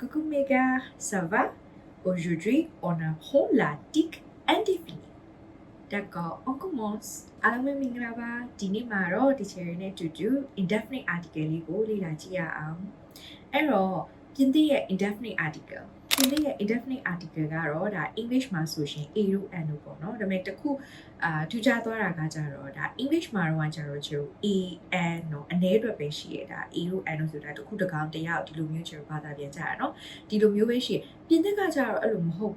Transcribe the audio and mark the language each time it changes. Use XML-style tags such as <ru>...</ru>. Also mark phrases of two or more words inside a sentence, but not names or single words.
<fr>Omega, ça va? Aujourd'hui, on apprend la tic indéfinie. D'accord, on commence. Alors, je vais vous dire que</fr> <en>indefinite article</en> <my>ကိုလေ့လာကြည့်ရအောင်။အဲ့တော့ပြင်သစ်ရဲ့</my> <en>indefinite article</en> <my>ပြင်သစ်ရဲ့</my> <en>indefinite article</en> <my>ကတော့ဒါ English မှာဆိုရှင် a တို့ n တို့ပေါ့နော်။ဒါပေမဲ့တစ်ခုထူးခြားသွားတာကကြတော့ဒါ English မှာတော့ကျတော့ကျို့ a n နော်အနည်းအတွက်ပဲရှိရတာ a တို့ n တို့ဆိုတာတစ်ခုတစ်ကောင်တစ်ယောက်ဒီလိုမျိုးကျတော့ဘာသာပြန်ကြရနော်။ဒီလိုမျိုးပဲရှိပြင်သစ်ကကြတော့အဲ့လိုမဟုတ်</my>